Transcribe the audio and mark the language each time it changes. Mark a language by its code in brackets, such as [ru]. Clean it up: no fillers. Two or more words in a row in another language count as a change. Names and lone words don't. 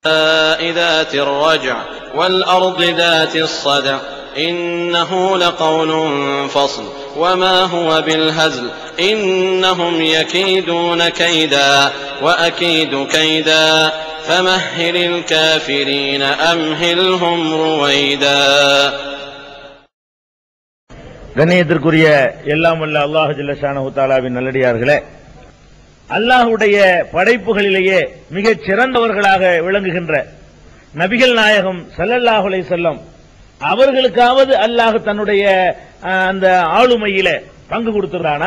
[ar] ذات الرجع والأرض ذات الصدع إنه لقول فصل وما هو بالهزل إنهم يكيدون كيدا وأكيد كيدا فمهل الكافرين أمهلهم رويدا. [ta] கண்ணியத்திற்குரிய எல்லாம் வல்ல அல்லாஹ் [ar] جل شأنه تعالى [ta] நல்லடியார்களே, அல்லாஹ்வுடைய படைப்புகளிலேயே மிகச் சிறந்தவர்களாக விளங்குகின்ற நபிகள் நாயகம் [ar] صلى الله عليه وسلم [ta] அவர்களுக்காவது அல்லாஹ் தன்னுடைய அந்த ஆளுமையில பங்கு கொடுத்திருந்தானா?